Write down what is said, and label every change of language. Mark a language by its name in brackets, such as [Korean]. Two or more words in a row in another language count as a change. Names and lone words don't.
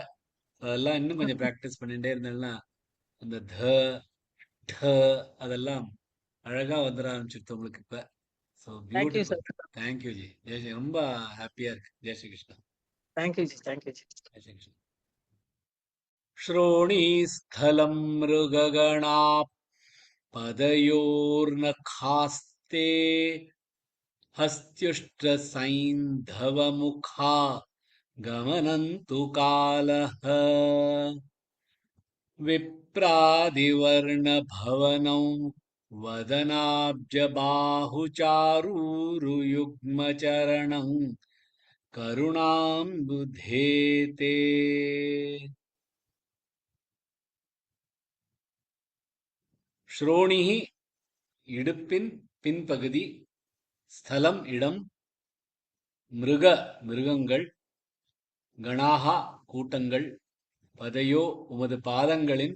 [Tamil] அதெல்லாம் இன்னும் கொஞ்சம் ப்ராக்டிஸ் பண்ணிட்டே இருந்தேன்னா அந்த த ட அதெல்லாம் அழகா வந்துட ஆரம்பிச்சிருது உங்களுக்கு இப்ப. ஸோ தேங்க்யூ பியூட்டிஃபுல். சார். தேங்க்யூ ஜி. [Hindi] जय श्री. [Tamil] ரொம்ப ஹாப்பியா இருக்கு. [Hindi] जय श्री कृष्णा. [Tamil] தேங்க்யூ ஜி. தேங்க்யூ ஜி. [Hindi] जय श्री कृष्णा. [Sanskrit] श्रोणीस्थलं मृगगणा पदयोर्नखास्ते हस्त्युष्ट्रसैन्धवमुखा गमनन्तु कालः. विप्रादिवर्णभवनौ वदनाब्जबाहुचारूरुयुग्मचरणं करुणाम्बुधेते. [Tamil] ஸ்ரோணிஹி இடுப்பின் பின்பகுதி. ஸ்தலம் இடம். மிருகங்கள். கணாகா கூட்டங்கள். பதையோ உமது பாதங்களின்.